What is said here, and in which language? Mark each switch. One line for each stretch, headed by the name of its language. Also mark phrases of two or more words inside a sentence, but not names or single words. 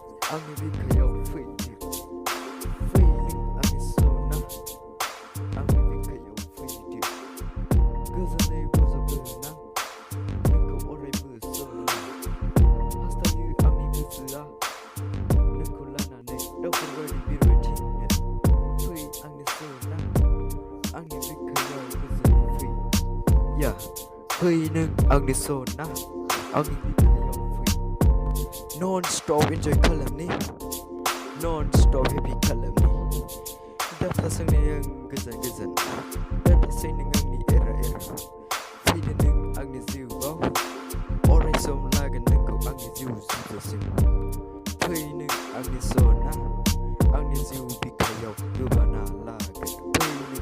Bodo: आंनि बिखायाव फैदो फै नों आंनि सना आंनि बिखायाव फैदो गोजोनै बजबगोन आं नोंखौ अरायबो सना हास्थायो आंनि गोसोआ नोंखौ लानानै दावफोरबायदि बिरबाय थिंनो फै आंनि सना आंनि बिखायाव गोजोनै फै फै नों आंनि सना आंनि बिखायाव फै
English: non-stop enjoy
Bodo: खालामनि
English: non-stop happy
Bodo: खालामनि दाथासै नों आं गोजान गोजान दाथासै नों आंनि एरा फैदो नों आंनि जिउआव अराय सम लागोन नोंखौ आंनि जिउ जोबजासिम फै नों आंनि सना आंनि जिउ बिखायाव गोबाना लागोन फै नों